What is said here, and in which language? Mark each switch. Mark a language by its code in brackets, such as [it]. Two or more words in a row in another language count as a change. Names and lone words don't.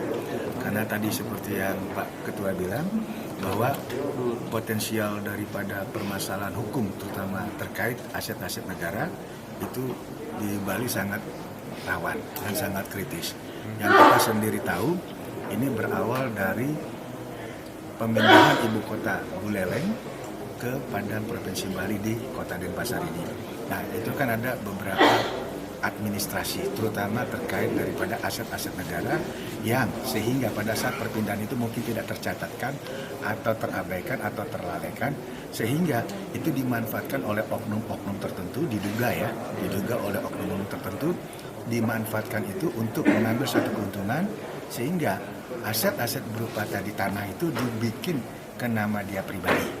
[id] Karena tadi seperti yang Pak Ketua bilang, bahwa potensial daripada permasalahan hukum, terutama terkait aset-aset negara, itu di Bali sangat rawan dan sangat kritis. Yang kita sendiri tahu, ini berawal dari pemindahan ibu kota Buleleng ke Padang Provinsi Bali di Kota Denpasar ini. Nah, itu kan ada beberapa administrasi, terutama terkait daripada aset-aset negara yang sehingga pada saat perpindahan itu mungkin tidak tercatatkan atau terabaikan atau terlalaikan, sehingga itu dimanfaatkan oleh oknum-oknum tertentu, diduga oleh oknum tertentu, dimanfaatkan itu untuk mengambil suatu keuntungan, sehingga aset-aset berupa tadi tanah itu dibikin ke nama dia pribadi.